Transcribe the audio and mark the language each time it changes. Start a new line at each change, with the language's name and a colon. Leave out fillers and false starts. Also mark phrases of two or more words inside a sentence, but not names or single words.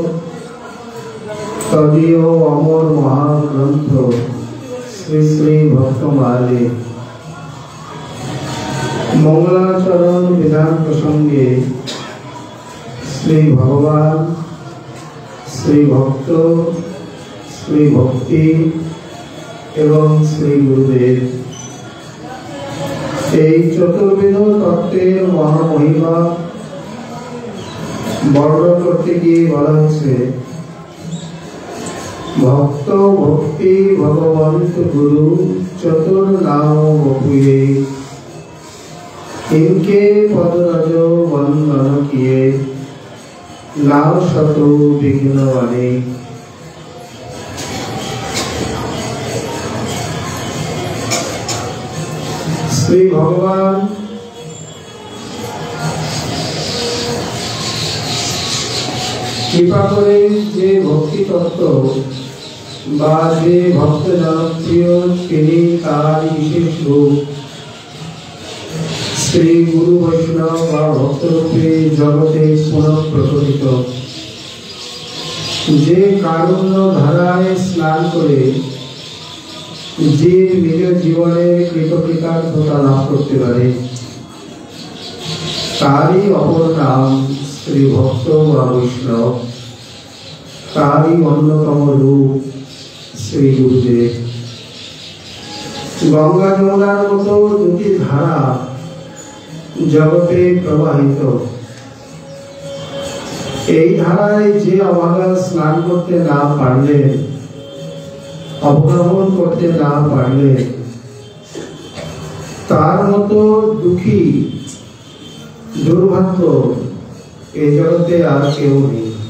Bangla: তদীয় অমর মহাগ্রন্থ শ্রী শ্রী ভক্তমালে মঙ্গলাচরণ বিধান প্রসঙ্গে শ্রী ভগবান শ্রী ভক্ত শ্রী ভক্তি এবং শ্রী গুরুদেব এই চতুর্বিধ তত্ত্বের মহামহিমা বর্ণন করতে গিয়ে বলা হচ্ছে
Braj: भक्त भक्ति भगवंत गुरु चतुर नाम बपुए इनके पद रज वंदन किए नाम शतु विघ्न वाले।
Bangla: শ্রী ভগবান কৃপা করে যে ভক্তি তত্ত্ব বা যে ভক্ত জনপ্রিয় তিনি তার বিশেষ রূপ শ্রী গুরু বৈষ্ণব বা ভক্ত রূপে জগতে পুনঃ প্রকটিত যে কারুণ্য ধারায় স্নান করে যে নিজ জীবনে কৃতকৃতার্থতা লাভ করতে পারে তারই অপর নাম শ্রী ভক্ত বা বৈষ্ণব তারই অন্যতম রূপ শ্রী গুরুদেব। गंगा যমুনার মতো দুটি ধারা জগতে প্রবাহিত, এই ধারায় যে অভাগা স্নান করতে না পারলে, অবগাহন করতে না পারলে তার মতো দুঃখী দুর্ভাগ্য এই জগতে আর কেউ নেই।